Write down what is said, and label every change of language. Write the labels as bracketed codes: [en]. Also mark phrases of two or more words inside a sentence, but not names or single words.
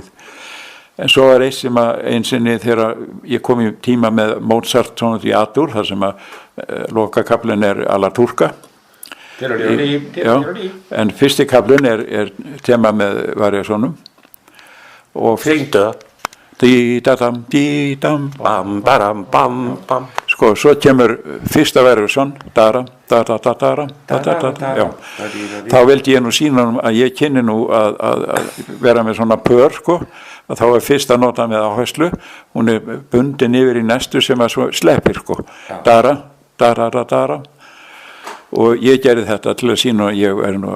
[is] En svo var einsinni þegar ég kom í tíma með Mozart tónut í A-dur þar sem að lokakaflinn [it] alla turka. [is] En fyrsti kaflinn tema með variasónum og Syngdu dí-da-dam, dí-dam bam, baram, bam, bam. Sko, svo kemur fyrsta variasón da-da, da-da-da-da, da-da-da-da, já. Þá vildi ég nú sýna að ég kynni nú að vera með svona pör, sko, að þá fyrsta nota með áherslu, hún bundin yfir í næstu sem að svo sleppir, sko, da-da, da-da-da-da, og ég gerði þetta til að sýna að ég nú